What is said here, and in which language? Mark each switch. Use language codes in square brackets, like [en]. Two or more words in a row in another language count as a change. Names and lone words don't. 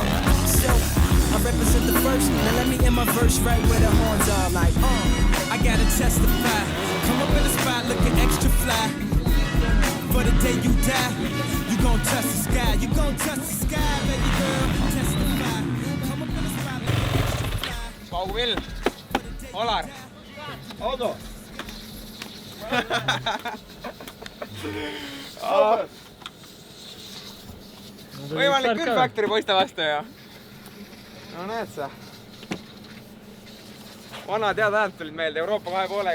[en] So, I represent the first, now let me end my verse right where the horns are. Like, I gotta testify. Come up in the spot looking extra fly. For the day you die, you gon' touch the sky. You gon' touch the sky, baby girl. Testify. Come up in the spot looking extra fly. [et] Pauvill, Olar. Auto. Võimalik küll Factory poiste vastu ja. No näed sa. Vana teada ajad tulid meelde Euroopa 2 poolega.